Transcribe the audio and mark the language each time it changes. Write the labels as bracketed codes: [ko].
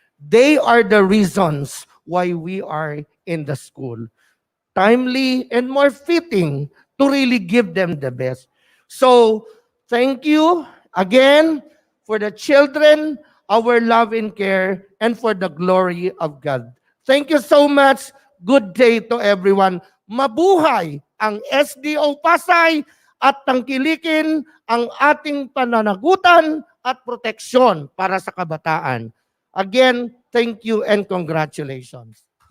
[en] They are the reasons why we are in the school. Timely and more fitting to really give them the best. So, thank you again for the children, our love and care, and for the glory of God. Thank you so much. Good day to everyone. [tl] Mabuhay ang SDO Pasay at tangkilikin ang ating pananagutan at proteksyon para sa kabataan. [en] Again, thank you and congratulations.